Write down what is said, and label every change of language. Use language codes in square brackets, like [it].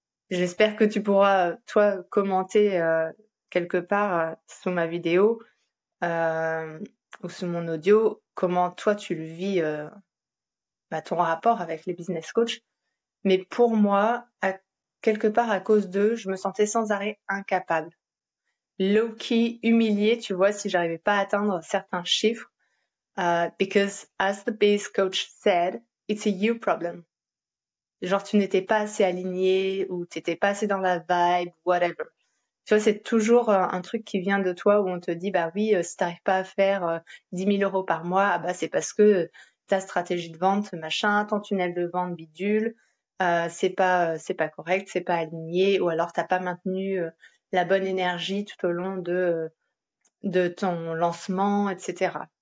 [fr] J'espère que tu pourras toi commenter quelque part sous ma vidéo ou sous mon audio comment toi tu le vis, ton rapport avec les business coachs. Mais pour moi, quelque part à cause d'eux, je me sentais sans arrêt incapable. Low-key, humiliée, tu vois, si j'arrivais pas à atteindre certains chiffres. [en] Because as the base coach said, it's a you problem. [fr] Genre, tu n'étais pas assez aligné ou t'étais pas assez dans la vibe, whatever. Tu vois, c'est toujours un truc qui vient de toi où on te dit, bah oui, si t'arrives pas à faire 10 000 euros par mois, ah bah c'est parce que ta stratégie de vente, machin, ton tunnel de vente bidule, c'est pas correct, c'est pas aligné, ou alors t'as pas maintenu la bonne énergie tout au long de ton lancement, etc.